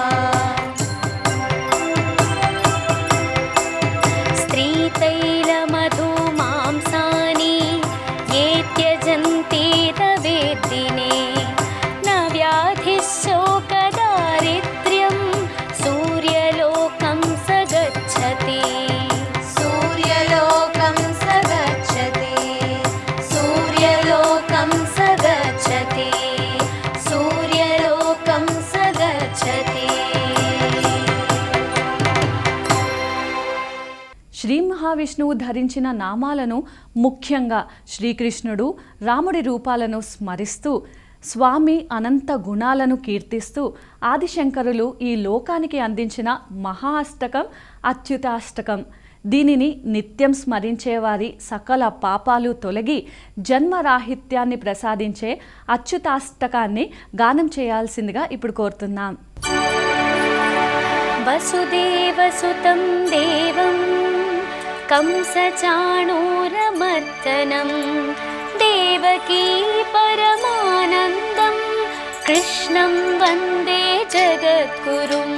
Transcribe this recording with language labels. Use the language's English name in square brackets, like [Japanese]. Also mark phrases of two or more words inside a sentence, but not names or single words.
[Sanskrit] स्त्रीतैलमधुमांसानि ये त्यजन्ति तवेद्दिने न व्याधिः शोकदारिद्र्यं सूर्यलोकं स गच्छति सूर्यलोकं स गच्छति सूर्यलोकं स गच्छति सूर्यलोकं स गच्छति [Telugu] శ్రీ మహావిష్ణువు ధరించిన నామాలను ముఖ్యంగా శ్రీకృష్ణుడు రాముడి రూపాలను స్మరిస్తూ స్వామి అనంత గుణాలను కీర్తిస్తూ ఆదిశంకరులు ఈ లోకానికి అందించిన మహా అష్టకం అచ్యుతాష్టకం. దీనిని నిత్యం స్మరించేవారి సకల పాపాలు తొలగి జన్మరాహిత్యాన్ని ప్రసాదించే అచ్యుతాష్టకాన్ని గానం చేయాల్సిందిగా ఇప్పుడు కోరుతున్నాం. [Sanskrit] वसुदेवसुतं देवं कंसचाणूरमर्दनं देवकी परमानन्दं कृष्णं वन्दे जगद्गुरुम्